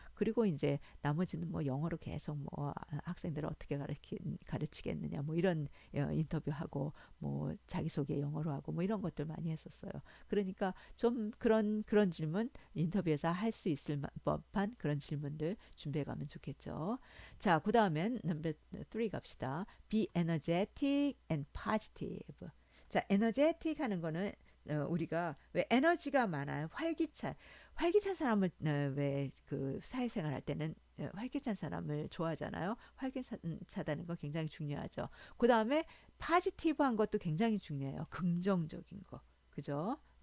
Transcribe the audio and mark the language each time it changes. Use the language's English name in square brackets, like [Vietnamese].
[Korean] 그리고 이제 나머지는 뭐 영어로 계속 뭐 학생들을 어떻게 가르치겠느냐 뭐 이런 인터뷰하고 뭐 자기소개 영어로 하고 뭐 이런 것들 많이 했었어요. 그러니까 좀 그런 질문 인터뷰에서 할 수 있을 법한 그런 질문들 준비해 가면 좋겠죠. 자, 그다음엔 넘버 3 갑시다. [English] Be energetic and positive. [Korean] 자, energetic 하는 거는 우리가 왜 에너지가 많아요. 활기찬 사람을 왜 그 사회생활 할 때는 활기찬 사람을 좋아하잖아요. 활기차다는 거 굉장히 중요하죠. 그 다음에 파지티브한 것도 굉장히 중요해요. 긍정적인 거. 그죠?